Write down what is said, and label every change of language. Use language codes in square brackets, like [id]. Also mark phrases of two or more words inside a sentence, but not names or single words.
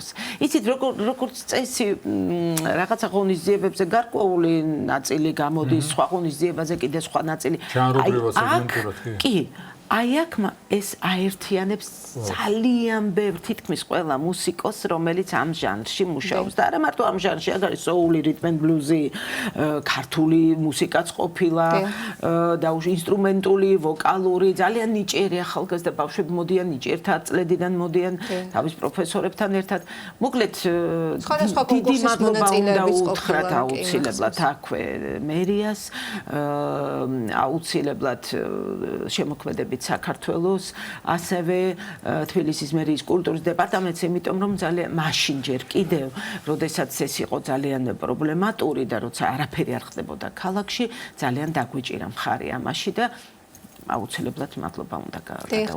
[ka] იცით როგორც წესი რაღაცა ღონისძიებებზე გარკვეული ნაწილი გამოდის, სხვა ღონისძიებაზე კიდე სხვა ნაწილი. კი აი აქ ეს აერთიანებს ძალიან ბევრ თითქმის ყველა მუსიკოს, რომელიც ამ ჟანრში მუშაობს და არა მარტო ამ ჟანრში, აქ არის soul-ი, [en] rhythm and blues- [ka] ი, ქართული მუსიკაც ყოფილა და ინსტრუმენტული, ვოკალური, ძალიან ნიჭიერი ახალგაზრდა ბავშვები მოდიან ნიჭიერთა წლებიდან მოდიან თავის პროფესორებთან ერთად. მოკლედ დიდი მადლობა უნდა უთხრათ აუცილებლად აქვე მერიას, აუცილებლად შემოქმედებით საქართველოს, ასევე თბილისის მერიის კულტურის დეპარტამენტს, იმიტომ რომ ძალიან მაშინ ჯერ კიდევ, როდესაც ეს იყო ძალიან პრობლემატური და როცა არაფერი არ ხდებოდა ქალაქში, ძალიან დაგვიჭირა მხარი ამაში და აუცილებლად მადლობა უნდა გადავხადოთ.